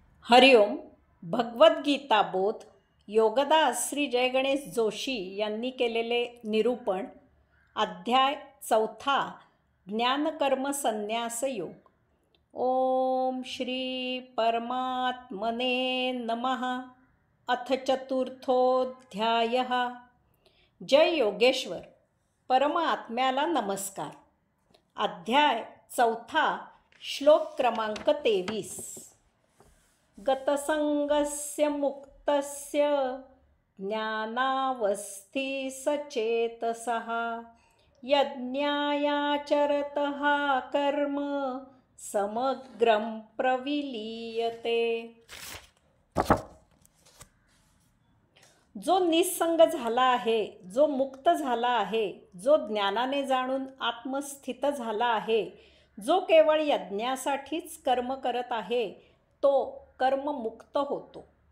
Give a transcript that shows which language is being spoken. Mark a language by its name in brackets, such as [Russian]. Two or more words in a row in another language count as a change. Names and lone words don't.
[Marathi] हरिओम. भगवद्गीता बोध योगदास श्री जय गणेश जोशी यांनी केलेले निरूपण. अध्याय 4. ज्ञानकर्म संन्यास योग. [Sanskrit] ओम श्री परमात्मने नमः. अथ चतुर्थोऽध्यायः. [Marathi] जय योगेश्वर. परमात्म्याला नमस्कार. अध्याय 4. श्लोक क्रमांक 23. [Sanskrit] गतसंगस्य मुक्तस्य ज्ञानावस्थी सचेतसः यज्ञायाचरतः कर्म समग्रं प्रविलीयते. [Marathi] जो निस्संग झाला आहे, जो मुक्त झाला आहे, जो ज्ञानाने जाणून आत्मस्थित झाला आहे, जो केवळ यज्ञासाठीच कर्म करत आहे, तो कर्ममुक्त होतो.